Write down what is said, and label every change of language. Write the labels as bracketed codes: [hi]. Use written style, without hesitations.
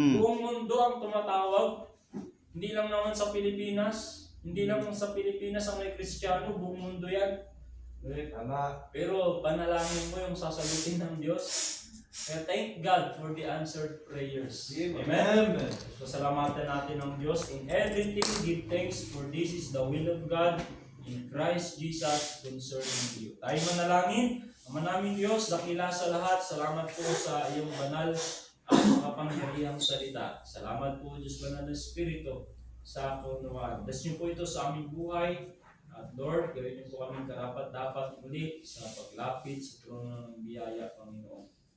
[tl] Buong mundo ang tumatawag. Hindi lang naman sa Pilipinas. Hindi lang sa Pilipinas ang may Kristiyano. Buong mundo yan. [en] Correct. [tl] Tama. Pero panalangin mo yung sasagutin ng Diyos. Kaya [en] thank God for the answered prayers. Amen. Amen. [tl] So salamatan natin ang Diyos. [en] In everything, give thanks for this is the will of God in Christ Jesus concerning you. [tl] Tayo manalangin. Ama namin Diyos, dakila sa lahat. Salamat po sa iyong banal at makapangyarihang salita. Salamat po Diyos banal na Espiritu sa kaunawaan. Bless niyo po ito sa aming buhay. At Lord, gawin niyo po kaming karapat-dapat muli sa paglapit sa trono ng biyaya, Panginoon.